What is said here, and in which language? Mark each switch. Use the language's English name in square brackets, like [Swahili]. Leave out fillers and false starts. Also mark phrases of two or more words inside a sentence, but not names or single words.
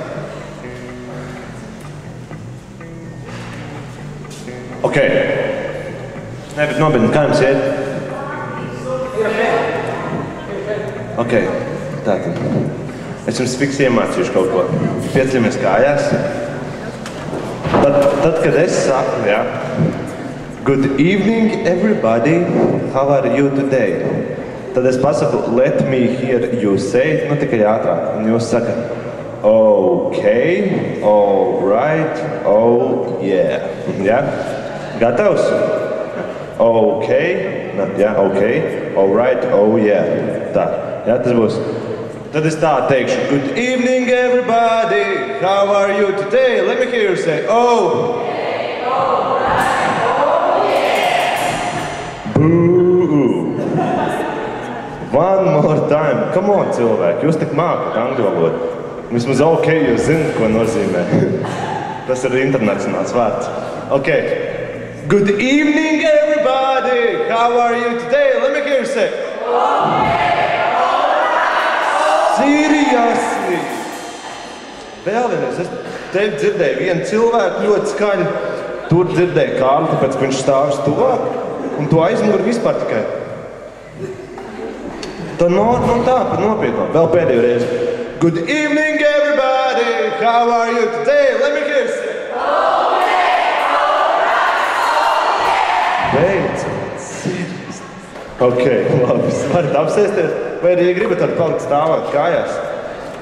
[Latvian] Ok. Nē, bet nopietni, kā jums iet? Ok, tātad. Es jums fiks iemācīšu kaut ko. Pieceļamies kājās. Tad, kad es saku, jā. [English] Good evening, everybody. How are you today? [Latvian] Tad es pasaku, [English] let me hear you say, [Latvian] nu tikai ātrāk. Un jūs sakat, [English] ok, all right, oh yeah. [Latvian] Ja? Gatavs? Ok, ja, [English] ok, all right, oh yeah. [Latvian] Tā, ja, tas būs. Tad es tā teikšu, [English] good evening, everybody. How are you today? Let me hear you say, oh. Okay, all right. One more time. Come on, [Latvian] cilvēki. Jūs tik mākat angļu valodu. Vismaz ok, jūs zināt, ko nozīmē. Tas ir internacionāls vārds. Ok. [English] Good evening, everybody. How are you today? Let me hear you say. Seriously. [Latvian] Vēl vienreiz. Es tevi dzirdēju vienu cilvēku ļoti skaļi. Tur dzirdēju Kārli, tāpēc viņš stāvis tuvāk. Un tu aizmuguri vispār tikai. Tā pa nopietnā. Vēl pēdējo reizi. [English] Good evening, everybody. How are you today? Let me hear you. [Latvian] Beidzot. [English] Seriously. [Latvian] Ok, labi. Jūs varat apsēsties. Vai arī gribat palikt stāvot kājās?